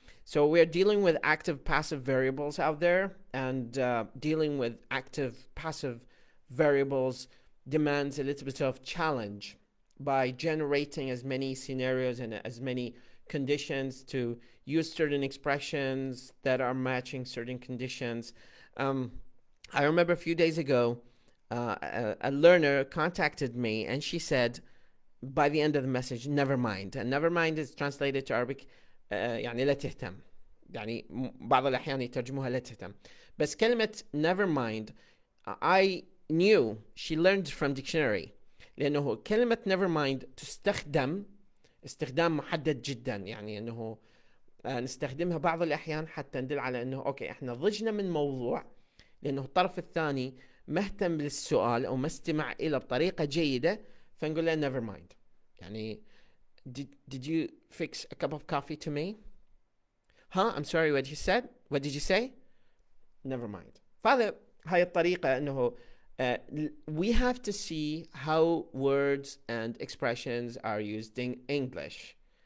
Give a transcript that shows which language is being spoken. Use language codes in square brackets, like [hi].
[en] So we're dealing with active, passive variables out there, and dealing with active, passive variables demands a little bit of challenge by generating as many scenarios and as many conditions to use certain expressions that are matching certain conditions. I remember a few days ago, a learner contacted me and she said, by the end of the message, never mind. And never mind is translated to Arabic [ar] يعني لا تهتم. يعني بعض الأحيان يترجموها لا تهتم. بس كلمة [en] never mind, I knew she learned from dictionary. [ar] لأنه كلمة never mind تستخدم استخدام محدد جدا. يعني أنه نستخدمها بعض الأحيان حتى ندل على أنه أوكي إحنا ضجنا من موضوع لأنه الطرف الثاني مهتم بالسؤال أو ما استمع إلى بطريقة جيدة، فنقول له never mind. يعني [en] Did you fix a cup of coffee to me? Huh? I'm sorry, what you said? What did you say? Never mind. [ar] فهذا هاي الطريقة انه [en] we have to see how words and expressions are used in English.